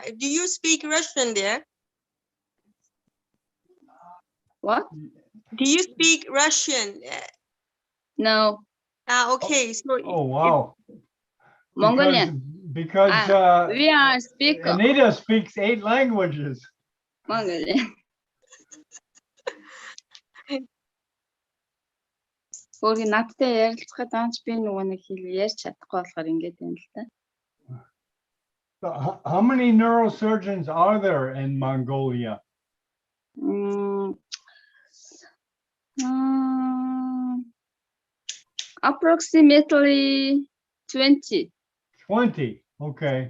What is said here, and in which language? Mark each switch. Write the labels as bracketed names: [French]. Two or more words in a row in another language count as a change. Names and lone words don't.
[English] Do you speak Russian there? What? Do you speak Russian? No, Okay, so Oh, wow. Mongolian. Because We are speaker Anita speaks 8 languages. Mongolian. [Mongolian] Өөрийн надтай ярилцахад анч би нөгөө нэг хэл ярьж чадахгүй болохоор ингэж байна л та. [English] So how many neurosurgeons are there in Mongolia? Approximately 20. 20. Okay.